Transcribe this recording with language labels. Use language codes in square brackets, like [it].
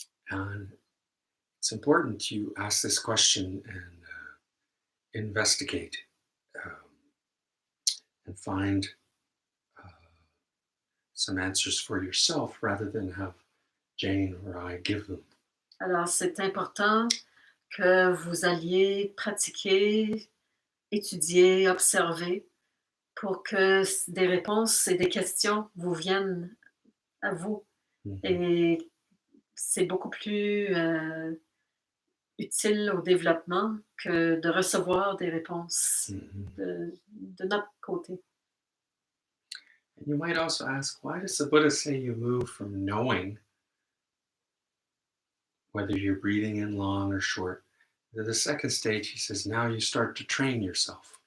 [en] And it's important you ask this question and investigate and find some answers for yourself rather than have Jane or I give them. [fr] Alors, c'est important que vous alliez pratiquer, étudier, observer pour que des réponses et des questions vous viennent à vous. Mhm. Et c'est beaucoup plus utile au développement que de recevoir des réponses de notre côté. [en] And you might also ask, why does the Buddha say you move from knowing whether you're breathing in long or short? To the second stage, he says, now you start to train yourself.